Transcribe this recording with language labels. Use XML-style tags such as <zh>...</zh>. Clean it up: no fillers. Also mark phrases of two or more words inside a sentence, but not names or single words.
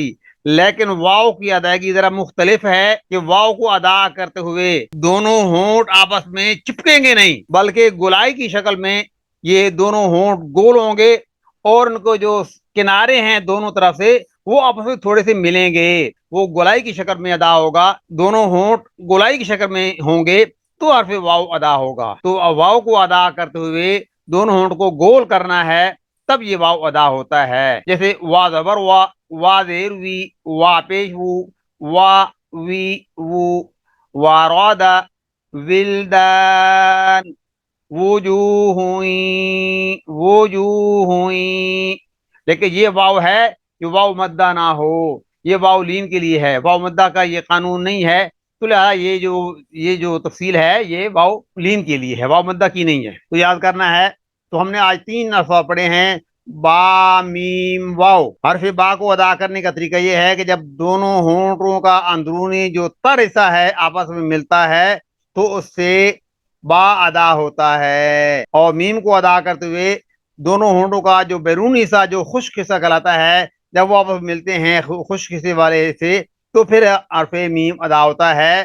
<ur>لیکن واو کی ادائیگی ذرا مختلف ہے کہ واو کو ادا کرتے ہوئے دونوں ہونٹ آپس میں چپکیں گے نہیں، بلکہ گولائی کی شکل میں یہ دونوں ہونٹ گول ہوں گے اور ان کو جو کنارے ہیں دونوں طرف سے وہ آپس میں تھوڑے سے ملیں گے، وہ گولائی کی شکل میں ادا ہوگا، دونوں ہونٹ گولائی کی شکل میں ہوں گے تو حرف واو ادا ہوگا۔ تو واو کو ادا کرتے ہوئے دونوں ہونٹ کو گول کرنا ہے، تب یہ واو ادا ہوتا ہے۔ جیسے وا زبر وا، وا زیر وی، وا پیش وو، وا وی وو، وارادا ولدان، وجوہ، لیکن یہ واو ہے کہ واو مدہ نہ ہو، یہ واو لین کے لیے ہے، واو مدہ کا یہ قانون نہیں ہے، تو لہٰذا یہ جو تفصیل ہے یہ واو لین کے لیے ہے، واو مدہ کی نہیں ہے، تو یاد کرنا ہے۔ تو ہم نے آج 3 الفاظ پڑھے ہیں، با میم واو۔ حرف با کو ادا کرنے کا طریقہ یہ ہے کہ جب دونوں ہونٹوں کا اندرونی جو تر حصہ ہے آپس میں ملتا ہے تو اس سے با ادا ہوتا ہے، اور میم کو ادا کرتے ہوئے دونوں ہونٹوں کا جو بیرونی حصہ جو خشک حصہ کہلاتا ہے جب وہ آپس ملتے ہیں خشک حصے والے سے تو پھر حرف میم ادا ہوتا ہے۔</ur>